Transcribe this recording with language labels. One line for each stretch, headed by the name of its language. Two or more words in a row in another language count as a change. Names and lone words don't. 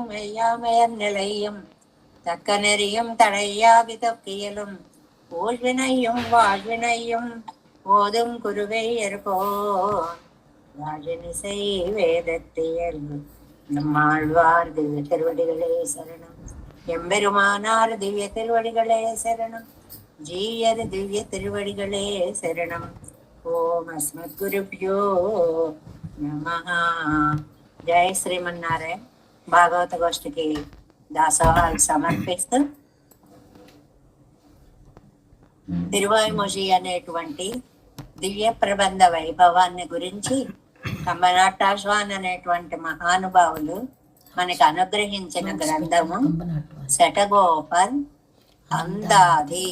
Tamil: மெய்யாமையர் நிலையும் தக்க நெறியும் தடையாகி தொக்கியலும் ஊழ்வினையும் வாழ்வினையும் போதும் குருவை ஏற்போ ராஜனிசை வேதத்தியல் நம்மாழ்வார் திவ்ய திருவடிகளே சரணம் எம்பெருமானார் திவ்ய திருவடிகளே சரணம் ஜீயர் திவ்ய திருவடிகளே சரணம்
Sanskrit: ॐ अस्मद् गुरुभ्यो नमः.
Telugu: జయ శ్రీమన్నారాయణ. భాగవత గోష్ఠికి దాసోహాలు సమర్పిస్తూ తిరువాయిమొഴി అనేటువంటి దివ్య ప్రబంధ వైభవాన్ని గురించి కంబనాటాశ్వాన్ అనేటువంటి మహానుభావులు మనకి అనుగ్రహించిన గ్రంథము శఠగోపర్ అందాది.